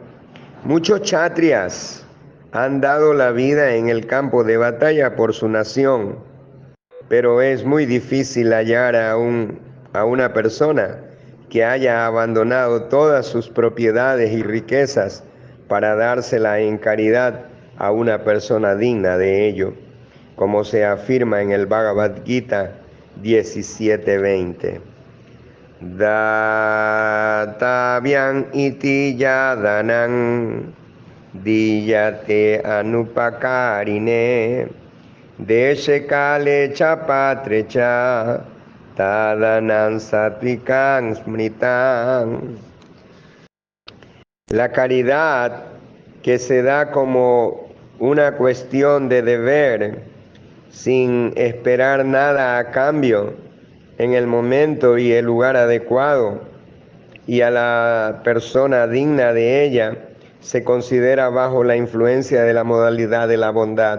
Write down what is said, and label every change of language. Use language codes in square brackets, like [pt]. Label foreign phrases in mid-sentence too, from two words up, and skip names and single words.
[es] Muchos kshatriyas han dado la vida en el campo de batalla por su nación, pero es muy difícil hallar a una persona que haya abandonado todas sus propiedades y riquezas para dársela en caridad a una persona digna de ello, como se afirma en el Bhagavad Gita 17:20. [sa] दातव्यम् इति यद्दानं दीयतेऽनुपकारिणे देशे काले च पात्रे च तद्दानं सात्त्विकं स्मृतम्. [es] La caridad que se da como una cuestión de deber, sin esperar nada a cambio, en el momento y el lugar adecuado, y a la persona digna de ella, se considera bajo la influencia de la modalidad de la bondad.